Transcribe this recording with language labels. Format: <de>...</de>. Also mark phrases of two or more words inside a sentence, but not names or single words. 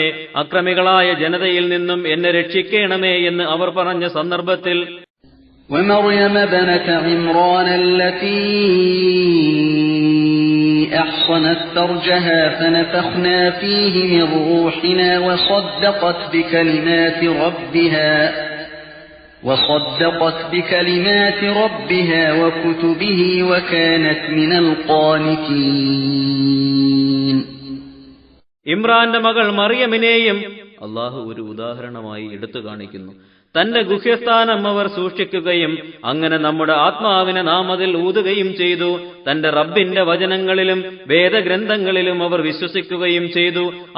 <ml>അക്രമികളായ ജനതയിൽ നിന്നും എന്നെ രക്ഷിക്കണമേ എന്ന് അവർ പറഞ്ഞ സന്ദർഭത്തിൽ,</ml> <ar>ومريم ابنة عمران التي أحصنت فرجها فنفخنا فيه من روحنا وصدقت بكلمات ربها وكتبه وكانت من القانتين.</ar> <ml>ഇമ്രാന്റെ മകൾ മറിയമിനെയും അള്ളാഹു ഒരു ഉദാഹരണമായി എടുത്തു കാണിക്കുന്നു. തന്റെ ഗുഹ്യസ്ഥാനം അവർ സൂക്ഷിക്കുകയും അങ്ങനെ നമ്മുടെ ആത്മാവിനെ നാം അതിൽ ഊതുകയും ചെയ്തു. തന്റെ റബ്ബിന്റെ വചനങ്ങളിലും വേദഗ്രന്ഥങ്ങളിലും അവർ വിശ്വസിക്കുകയും ചെയ്തു.</ml>